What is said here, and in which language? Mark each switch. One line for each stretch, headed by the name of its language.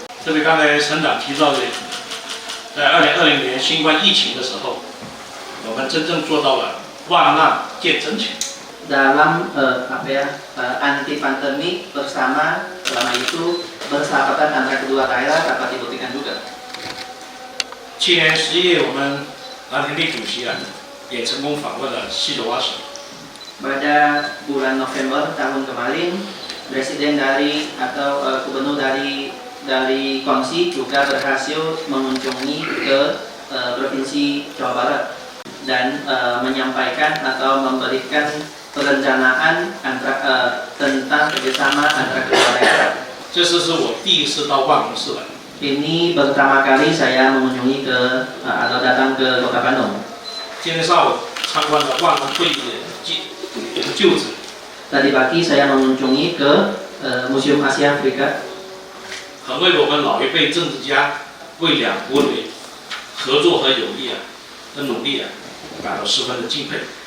Chinese: 特别刚才省长提到的，在2020年新冠疫情的时候，我们真正做到了万难见真情。
Indonesian: Dalam anti pandemi bersama selama itu persahabatan antara kedua daerah dapat dibuktikan juga.
Chinese: 去年11月，我们蓝田地主席也成功访问了西爪哇省。
Indonesian: Pada bulan November tahun kemarin, presiden atau gubernur dari Guangxi juga berhasil mengunjungi ke provinsi Jawa Barat dan menyampaikan atau memberikan perencanaan tentang kerjasama antara kedua daerah.
Chinese: 这次是我第一次到万隆市来。
Indonesian: Ini pertama kali saya mengunjungi atau datang ke Kota Bandung.
Chinese: 今天上午参观了万隆会议的旧址。
Indonesian: Tadi pagi saya mengunjungi ke Museum Asia Afrika.
Chinese: 很为我们老一辈政治家为两国的合作和友谊的努力感到十分的敬佩。